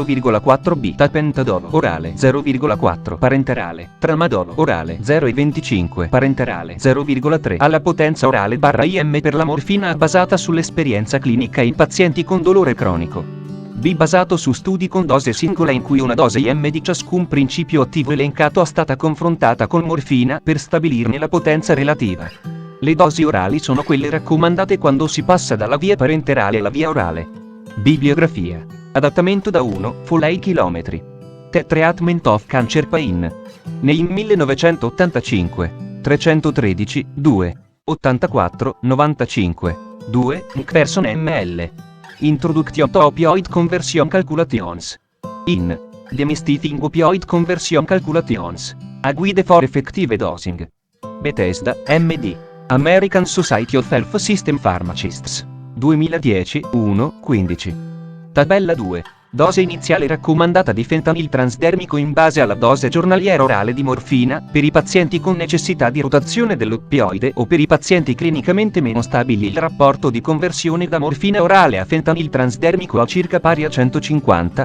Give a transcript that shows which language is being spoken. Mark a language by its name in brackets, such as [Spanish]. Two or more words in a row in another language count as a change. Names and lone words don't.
[Italian] 0,4b tapentadolo orale 0,4 parenterale, tramadolo orale 0,25 parenterale 0,3 alla potenza orale /IM per la morfina basata sull'esperienza clinica in pazienti con dolore cronico. B. Basato su studi con dose singola in cui una dose IM di ciascun principio attivo elencato è stata confrontata con morfina per stabilirne la potenza relativa. Le dosi orali sono quelle raccomandate quando si passa dalla via parenterale alla via orale. Bibliografia. Adattamento da 1, Foley km. [English] The Treatment of Cancer Pain. [Italian] Nel 1985. 313, 2. 84, 95. 2. Person ml. [English] Introduction to Opioid Conversion Calculations. In. Demystifying Opioid Conversion Calculations. A Guide for Effective Dosing. Bethesda, MD. American Society of Health System Pharmacists. 2010, 1, 15. [Italian] Tabella 2. Dose iniziale raccomandata di fentanyl transdermico in base alla dose giornaliera orale di morfina, per i pazienti con necessità di rotazione dell'oppioide o per i pazienti clinicamente meno stabili. Il rapporto di conversione da morfina orale a fentanyl transdermico a circa pari a 150.